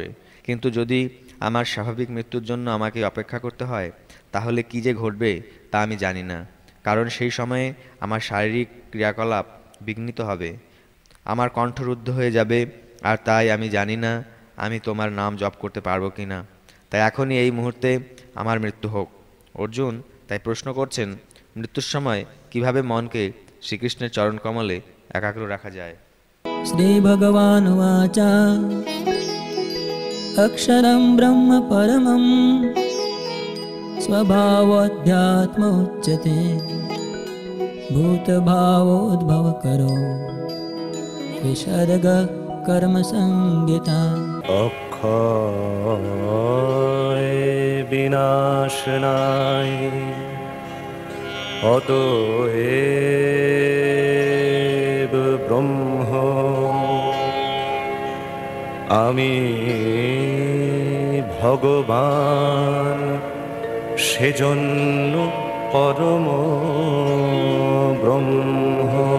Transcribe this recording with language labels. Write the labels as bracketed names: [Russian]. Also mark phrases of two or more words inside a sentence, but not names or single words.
[Bangla] কিন্তু যদি আমার স্বাভাবিক মৃত্যুর জন্য আমাকে অপেক্ষা করতে হয়, তাহলে কী যে ঘটবে তা আমি জানি না, কারণ সেই সময়ে আমার শারীরিক ক্রিয়াকলাপ বিঘ্নিত হবে, আমার কণ্ঠরুদ্ধ হয়ে যাবে, আর তাই আমি জানি না আমি তোমার নাম জপ করতে পারবো কি না। তাই এখনই এই মুহূর্তে আমার মৃত্যু হোক। অর্জুন তাই প্রশ্ন করছেন, মৃত্যুর সময় কিভাবে মনকে শ্রীকৃষ্ণের চরণকমলে একাগ্র রাখা যায়। [Sanskrit] श्रीभगवानुवाच अक्षरं ब्रह्म परमं स्वभावोऽध्यात्म उच्यते भूतभावोद्भवकरो विसर्गः कर्मसंज्ञिता। [Bangla] অক্ষয় বিনাশনায় অতএব ব্রহ্ম আমি ভগবান, সেজন্য পরম ব্রহ্ম।